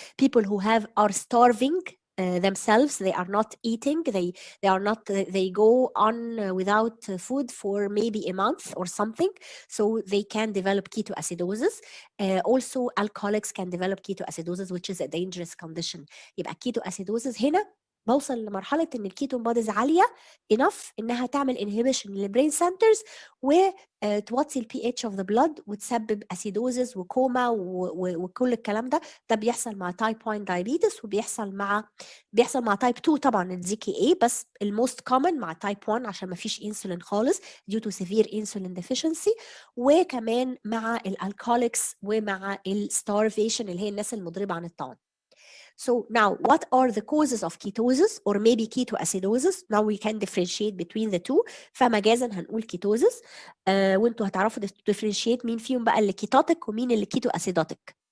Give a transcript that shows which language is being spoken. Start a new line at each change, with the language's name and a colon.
English: People who are starving themselves, they are not eating, they go on without food for maybe a month or something, so they can develop ketoacidosis. Also, alcoholics can develop ketoacidosis, which is a dangerous condition.
Arabic: يبقى ketoacidosis هنا بوصل لمرحله ان الكيتون بوديز عاليه enough انها تعمل inhibition للبرين سنترز وتوطي البي اتش اوف ذا بلود وتسبب اسيدوزز وكوما وكل الكلام ده بيحصل مع تايب 1 دايابيتس وبيحصل مع تايب 2 طبعا الدي كي اي، بس الموست كومن مع تايب 1 عشان ما فيش انسولين خالص
English: due to severe insulin deficiency،
Arabic: وكمان مع الالكوليكس ومع الستارفيشن اللي هي الناس المضربه عن الطعام.
English: So now, what are the causes of ketosis or maybe ketoacidosis? Now we can differentiate between the two.
Arabic: فمجازا هنقول ketosis وانتوا هتعرفوا differentiate مين فيهم بقى اللي ketotic ومين اللي ketoacidotic.